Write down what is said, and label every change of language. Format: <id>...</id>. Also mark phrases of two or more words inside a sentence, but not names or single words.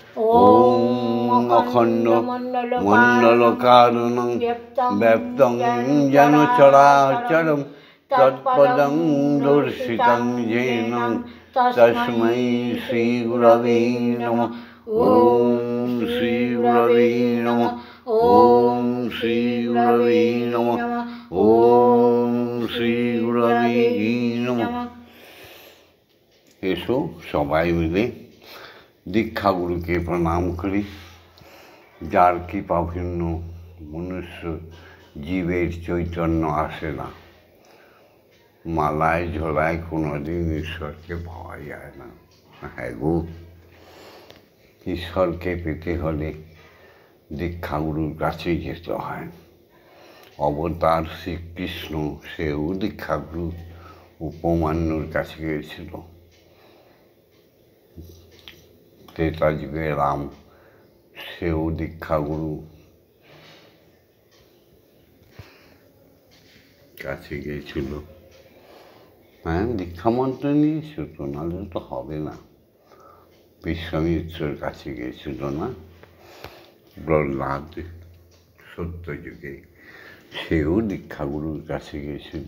<sa>ओम अखंड मंडलकारणं व्याप्तं येन चराचरं तत्पदं दर्शितं येन तस्मै श्रीगुरवे नमः। ओम श्रीगुरवे नमः। ओम श्रीगुरवे नमः। ओम श्रीगुरवे नमः।</sa> <bn>এসো সবাই মিলে দীক্ষা গুরু কে প্রণাম করি। যার কৃপাভিন্ন মনুষ্য জীবের চৈতন্য আসে না, মালায় ঝোলায় কোনোদিন ঈশ্বর কে পাওয়া যায় না। হ্যাঁ গো, ঈশ্বর কে পেতে হলে দীক্ষা গুরুর কাছে যেতে হয়। অবতার শ্রীকৃষ্ণ সেও দীক্ষা গুরু উপমন্যুর কাছে গেছিলো। ত্রেতা যুগে রাম সেও দীক্ষা গুরু কাছে গিয়েছিল। হ্যাঁ, দীক্ষা মন্ত্র নিয়েছিল তো, নাহলে তো হবে না। বিশ্বামিত্রের কাছে গিয়েছিল না প্রহ্লাদ সত্য যুগে, সেও দীক্ষা গুরুর কাছে গিয়েছিল।</bn>